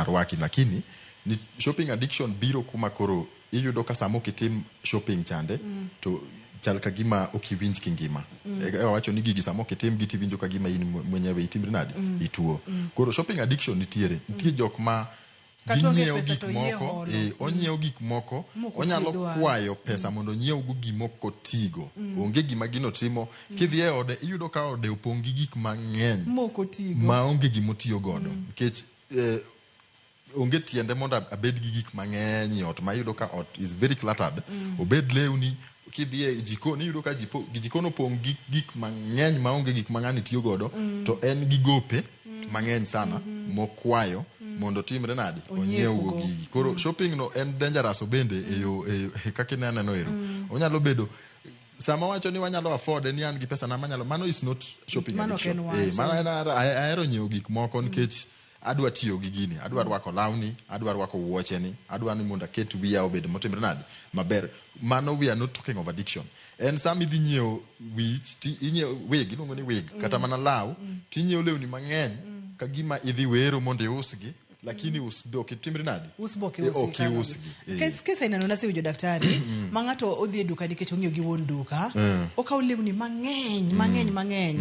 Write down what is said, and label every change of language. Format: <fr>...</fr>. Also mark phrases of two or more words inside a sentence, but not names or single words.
<luo>rwaki lakini ni</luo> <en>shopping addiction</en> <luo>biro kuma koro iyudo ka samo kitim shopping chande to chal ka gima okiwinj kingima wacho ni gigi samo kitim giti winjo ka gima in mwenyewe itimri nadi ituo koro</luo> <en>shopping addiction</en> <luo>nitie jok ma ginyiewo gik moko, onyiewo gik moko, onyalo kwayo pesa mondo onyiew go gimoko tigo. Onge gima gino timo. Kidhi e ode iyudo ka ode opong' gi gik mang'eny moko tigo ma onge gimo tiyo godo. Nikech onge tiende mondo abed gi gik mang'eny ot ma iyudo ka ot</luo> <en>is very cluttered.</en> <luo>Obed lewni, kidhi e jikon iyudo ka jikon opong' gi gik mang'eny ma onge gik mang'ani tiyo godo, to en gi gope mang'eny sana mokwayo mondo timre nadi onyiew go gigi. Koro shopping no en dangerous bende e kaka ineno ero. Onyalo bedo sama wacho ni wanyalo afford ni an gi pesa na manyalo, mano</luo> <en>is not shopping addiction.</en> <luo>Mano ahero nyiewo gik moko nikech adwa tiyo gi gini, adwa rwako lawni, adwa rwako wuoche ni, adwa ni mondo aket wiya obed motimre nadi maber.</luo> <en>Mano we are not talking of addiction.</en> <luo>En sama idhi nyiewo wig, iluongo ni wig, kata mana law, tinyiewo lewni mang'eny ka gima idhi wero mondo iusgi, lakini usboki timre nadi? Usboki usgi. Kesa inano nasewinjo daktari, ma ng'ato odhi e duka nikech ong'iyo gi wuon duka, okawo lewni mang'eny.</luo>